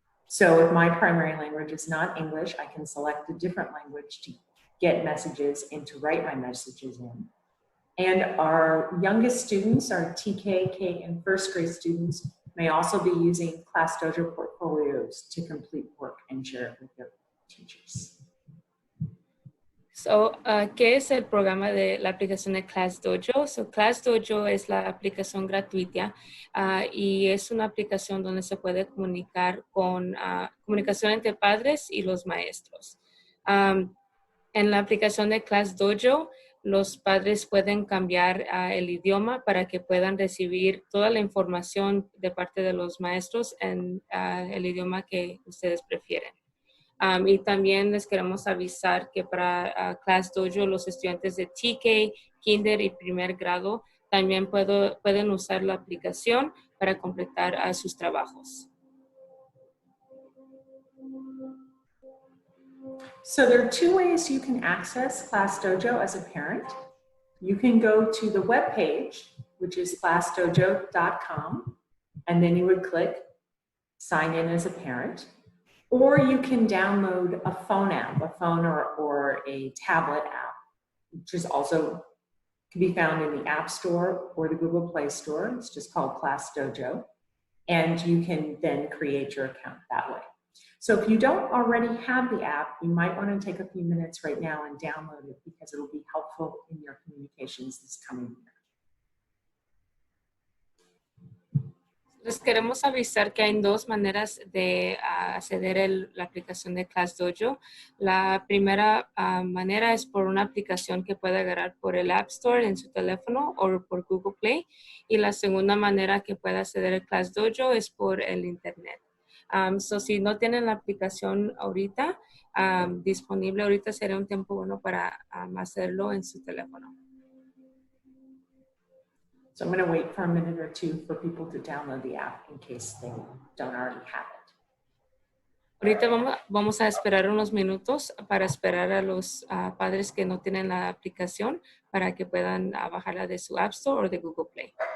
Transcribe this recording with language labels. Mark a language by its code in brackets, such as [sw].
[en] So if my primary language is not English, I can select a different language to get messages and to write my messages in. And our youngest students, our TK, K, and first grade students, may also be using Class Dojo portfolios to complete work and share it with their teachers. [es] So, ¿qué es el programa de la aplicación de Class Dojo? So, Class Dojo es la aplicación gratuita y es una aplicación donde se puede comunicar con comunicación entre padres y los maestros. En la aplicación de Class Dojo, los padres pueden cambiar el idioma para que puedan recibir toda la información de parte de los maestros en el idioma que ustedes prefieren. Y también les queremos avisar que para Class Dojo los estudiantes de TK, Kinder y primer grado también pueden usar la aplicación para completar sus trabajos. [en] So there are two ways you can access Class Dojo as a parent. You can go to the web page, which is classdojo.com, and then you would click sign in as a parent. Or you can download a phone app, a phone or a tablet app, which is also can be found in the App Store or the Google Play Store. It's just called Class Dojo. And you can then create your account that way. So if you don't already have the app, you might want to take a few minutes right now and download it because it will be helpful in your communications this coming year. [es] Les queremos avisar que hay dos maneras de acceder a la aplicación de Class Dojo. La primera manera es por una aplicación que puede agarrar por el App Store en su teléfono o por Google Play. Y la segunda manera que puede acceder a Class Dojo es por el Internet. So si no tienen la aplicación ahorita disponible, ahorita sería un tiempo bueno para hacerlo en su teléfono. [en] So I'm going to wait for a minute or two for people to download the app in case they don't already have it. [es] Ahorita vamos a esperar unos minutos para esperar a los padres que no tienen la aplicación para que puedan bajarla de su App Store o de Google Play.